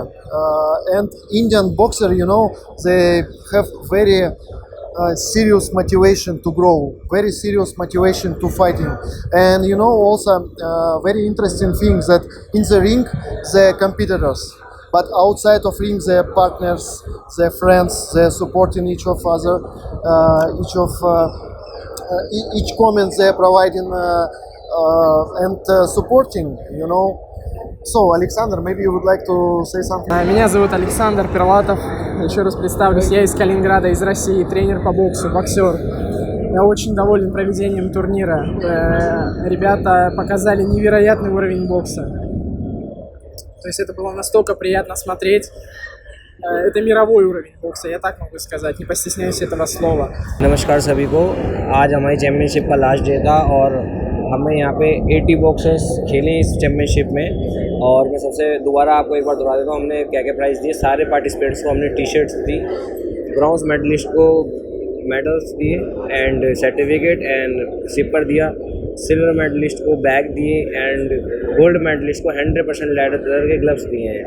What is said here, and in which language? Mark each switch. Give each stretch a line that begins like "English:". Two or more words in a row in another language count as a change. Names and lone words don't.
English: And Indian boxer, they have very serious motivation to grow, very serious motivation to fighting, and also very interesting things that in the ring they're competitors, but outside of ring they're partners, they're friends, they're supporting each of other, each comment they're providing and supporting, So, Alexander, maybe you would like to say something?
Russian: Меня зовут Александр Перлатов. Еще раз представлюсь, я из Калининграда, из России, тренер по боксу, боксер. Я очень доволен проведением турнира. Ребята показали невероятный уровень бокса. То есть это было настолько приятно смотреть. Это мировой уровень бокса, я так могу сказать, не постесняюсь этого слова.
Hindi: नमस्कार सभी को। आज हमारी चैम्पियनशिप का
English: last day
Hindi: था और हमने यहाँ पे 80 बॉक्सर्स खेले इस चैम्पियनशिप में। और मैं सबसे दोबारा आपको एक बार दोहरा देता हूँ, हमने क्या क्या प्राइज़ दिए। सारे पार्टिसिपेंट्स को हमने
English: T-shirts
Hindi: दी,
English: bronze medalist
Hindi: को मेडल्स दिए
English: and certificate and sipper
Hindi: दिया,
English: silver medalist
Hindi: को बैग दिए
English: and gold medalist
Hindi: को 100% लेदर के ग्लव्स दिए हैं।